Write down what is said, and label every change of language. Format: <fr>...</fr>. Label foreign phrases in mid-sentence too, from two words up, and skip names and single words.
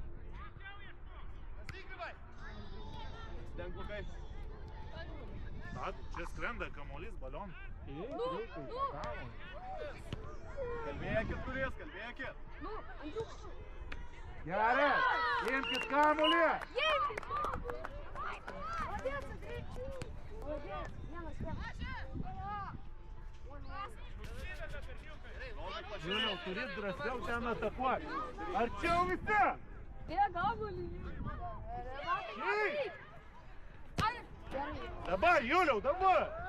<lt>Stenk blogai. Čia skrenda kamuolys, balon. Reikia į tą kamuolį. Kalbėkit turės, kalbėkit. Nu, Andriuk. Gerai, imkit kamuolį. Jėkit.</lt> <ru>Молодец, Андрей. Молодец.</ru> <lt>Vienas. Juliau, turit drąsiau ten atakuoti. Arčiau visi. Bėga kamuolį. Dabar, Juliau, dabar.</lt>